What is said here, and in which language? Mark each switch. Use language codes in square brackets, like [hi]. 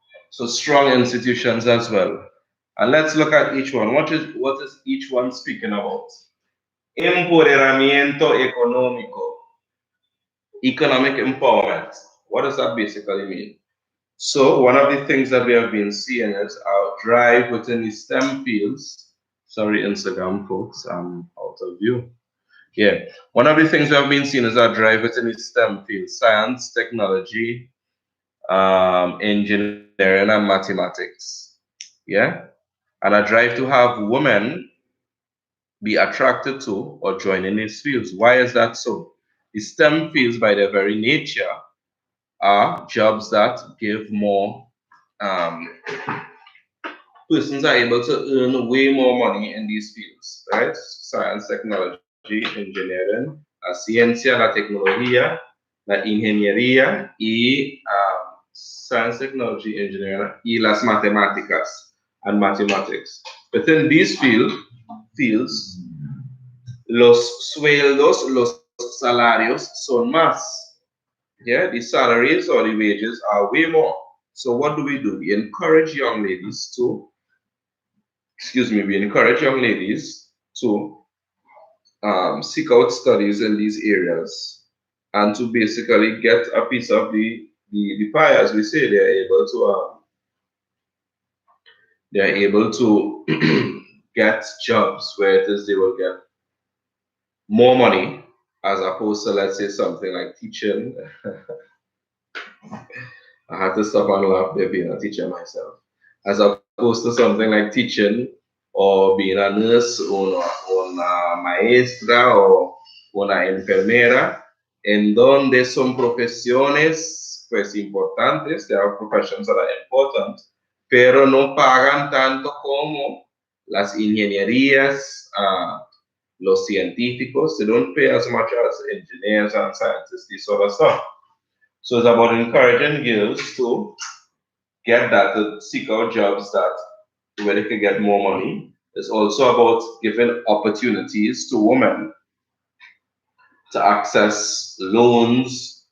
[en] So strong institutions as well. And let's look at each one. What is each one speaking about? [es] Empoderamiento económico. [en] Economic empowerment. What does that basically mean? So one of the things that we have been seeing is our drive within the STEM fields. Sorry, Instagram folks, I'm out of view. Yeah, one of the things we have been seeing is our drive within the STEM fields: science, technology, engineering, and mathematics. Yeah, and a drive to have women be attracted to or join in these fields. Why is that so? The STEM fields, by their very nature, are jobs that give more, persons are able to earn way more money in these fields, right? Science, technology, engineering, [es] la ciencia, la tecnología, la ingeniería y [en] science, technology, engineering [es] y las matemáticas [en] and mathematics. [es] Within these fields, los sueldos, los salarios son más. [en] Yeah, the salaries or the wages are way more. So what do? We encourage young ladies to, we encourage young ladies to seek out studies in these areas and to basically get a piece of the pie, as we say. They're able to get jobs where it is they will get more money, as opposed to, let's say, something like teaching. I had to stop and laugh there, being a teacher myself. As opposed to something like teaching or being a nurse or [es] una maestra o una enfermera, en donde son profesiones pues importantes. [en] There are professions that are important, [es] pero no pagan tanto como las ingenierías, los científicos. [en] They don't pay as much as engineers and scientists, this sort of stuff. So it's about encouraging girls to get that, to seek out jobs that where they can get more money. It's also about giving opportunities to women to access loans.